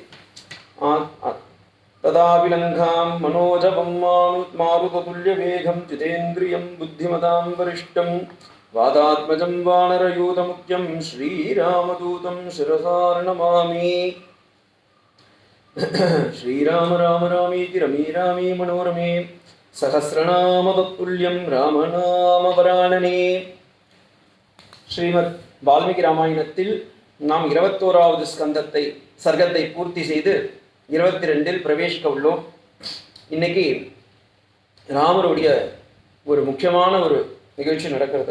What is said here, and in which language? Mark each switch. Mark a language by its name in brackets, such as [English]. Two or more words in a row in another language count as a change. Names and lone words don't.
[Sanskrit] तदाविलङ्घां मनोजवं मारुततुल्यवेगं जितेन्द्रियं बुद्धिमतां वरिष्ठं वादात्मजं वानरयूतमुख्यं श्रीरामदूतं शिरसा नमामि। श्रीराम राम रामेति रमे रामे मनोरमे सहस्रनाम तत्तुल्यं रामनामवराणने। [Tamil] ஸ்ரீமத் வால்மீகி ராமாயணத்தில் நாம் 21வது ஸ்கந்தத்தை சர்க்கத்தை பூர்த்தி செய்து 22 பிரவேசிக்க உள்ளோம். இன்னைக்கு ராமருடைய ஒரு முக்கியமான ஒரு நிகழ்ச்சி நடக்கிறது.